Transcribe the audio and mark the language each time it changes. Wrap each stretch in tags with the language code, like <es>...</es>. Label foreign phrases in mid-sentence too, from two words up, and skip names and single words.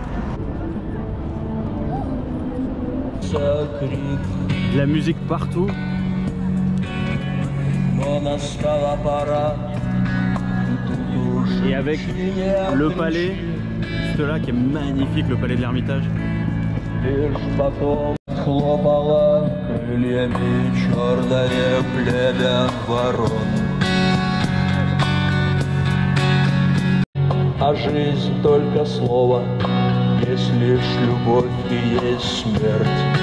<fr>De la musique partout. Et avec le palais, juste là qui est magnifique, le palais de l'Ermitage.</fr> <ru>Хлопала крыльями черное племя ворон. А жизнь только слово, есть лишь любовь и есть смерть.</ru>